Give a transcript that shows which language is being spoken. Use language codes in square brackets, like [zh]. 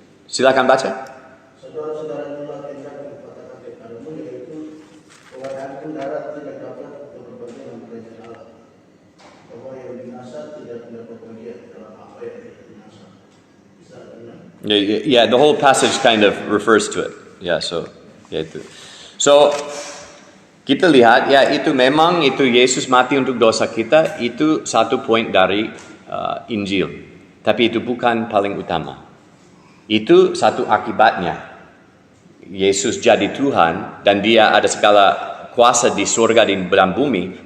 [id] Silakan baca. Saudara-saudara itulah yang katakan kepadamu, yaitu orang pun darat tidak dapat berbagian dalam kerajaan Allah. Bahwa yang binasa tidak dapat berbagian dalam apa yang tidak binasa. Bisa benar. [en] Yeah, the whole passage kind of refers to it. [id] Ya, itu. So kita lihat ya itu memang itu Yesus mati untuk dosa kita, itu satu poin dari Injil. Tapi itu bukan paling utama. Itu satu akibatnya. Yesus jadi Tuhan dan dia ada segala kuasa di surga dan dalam bumi.